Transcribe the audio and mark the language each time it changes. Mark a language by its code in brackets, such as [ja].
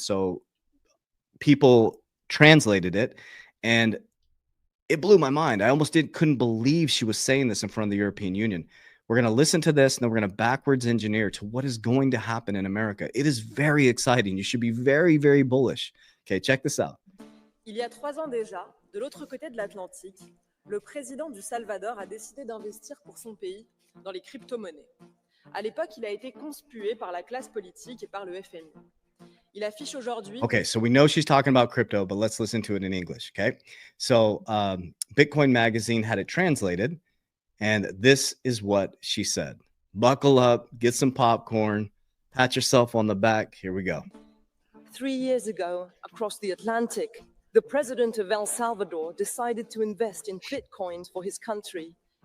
[en] So people translated it, and it blew my mind. I almost couldn't believe she was saying this in front of the European Union. We're going to listen to this, and then we're going to backwards engineer to what is going to happen in America. It is very exciting. You should be very, very bullish. Okay, check this out. [fr] Il y a 3 ans déjà, de l'autre côté de l'Atlantique, le président du Salvador a décidé d'investir pour son pays dans les crypto-monnaies. À l'époque, il a été conspué par la classe politique et par le FMI. Il affiche aujourd'hui. [en] Okay, so we know she's talking about crypto, but let's listen to it in English. Okay, so Bitcoin Magazine had it translated, and this is what she said. Buckle up, get some popcorn, pat yourself on the back. Here we go. 3 years ago, across the Atlantic, the president of El Salvador decided to invest in Bitcoins for his country.